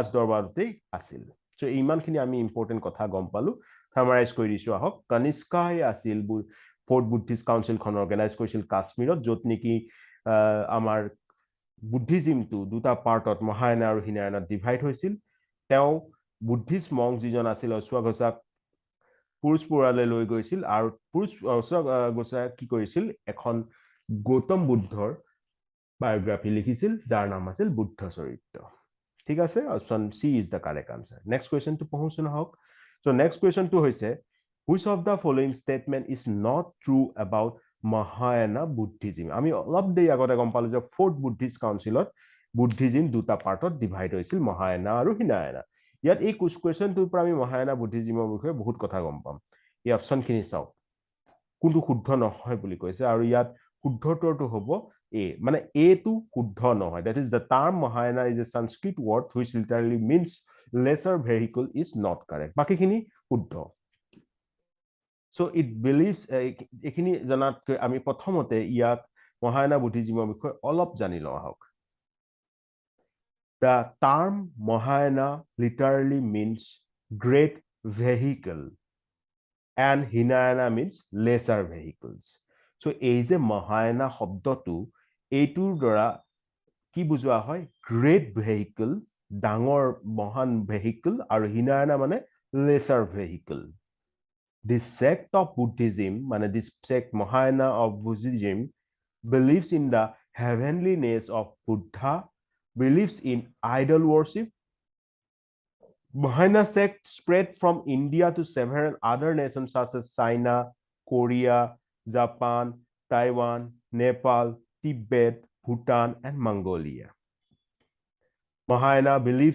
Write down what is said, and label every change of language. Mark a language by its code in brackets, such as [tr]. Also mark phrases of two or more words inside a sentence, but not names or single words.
[as] দৰবাৰতে আছিল সো ইমানখিনি আমি ইম্পৰ্টেন্ট কথা গম পালো সামাৰাইজ কৰি দিছো আহক কানিষ্কাই আছিল [en] fourth Buddhist council [as] খন অৰ্গানাইজ কৰিছিল কাশ্মীৰত যত নেকি আমাৰ বুদ্ধিজম টু দুটা পাৰ্টত মহায়ানা আৰু হিনায়ানাত ডিভাইড হৈছিল তেওঁ [en] Buddhist monk [as] যিজন আছিল অশ্বগোসাক পুৰুষপুৰালৈ লৈ গৈছিল আৰু অশ্বগোসা কি কৰিছিল এখন গৌতম বুদ্ধৰ বায়োগ্ৰাফি লিখিছিল যাৰ নাম আছিল বুদ্ধ চৰিত্ৰ ঠিক আছে [en] option C is the correct answer next [as] কুৱেশ্যনটো পঢ়োচোন হওক সো নেক্সট কুৱেশ্যনটো হৈছে [en] which of the following statement is not true about Mahayana Buddhism [as] আমি অলপ দেৰি আগতে গম পালো যে [en] fourth Buddhist [as] কাউন্সিলত বুদ্ধিজিম দুটা পাৰ্টত ডিভাইড হৈছিল মহায়ানা আৰু হিনায়ানা ইয়াত এই কুৱেশ্যনটোৰ পৰা আমি মহায়ানা বুদ্ধিজিমৰ বিষয়ে বহুত কথা গম পাম এই অপশনখিনি চাওক কোনটো শুদ্ধ নহয় বুলি কৈছে আৰু ইয়াত শুদ্ধটোৰটো হ'ব A মানে A টো শুদ্ধ নহয় [en] that is the term Mahayana is a Sanskrit word which literally means lesser vehicle is not correct [as] বাকিখিনি শুদ্ধ [en] so it believes [as] এখিনি জানাতকৈ আমি প্ৰথমতে ইয়াত মহায়ানা বুদ্ধিজিমৰ বিষয়ে অলপ জানি লওঁ আহক [en] the term Mahayana literally means great vehicle and Hinayana means lesser vehicles so [as] এই যে মহায়ানা শব্দটো এইটোৰ দ্বাৰা কি বুজোৱা হয় [en] great vehicle [as] ডাঙৰ মহান ভেহিকল আৰু হিনায়ানা মানে [en] lesser vehicle this sect of Buddhism মানে this sect Mahayana of Buddhism believes in the heavenliness of Buddha believes in idol worship Mahayana sect spread from India to several other nations such as China Korea Japan Taiwan Nepal Tibet Bhutan and Mongolia Mahayana believes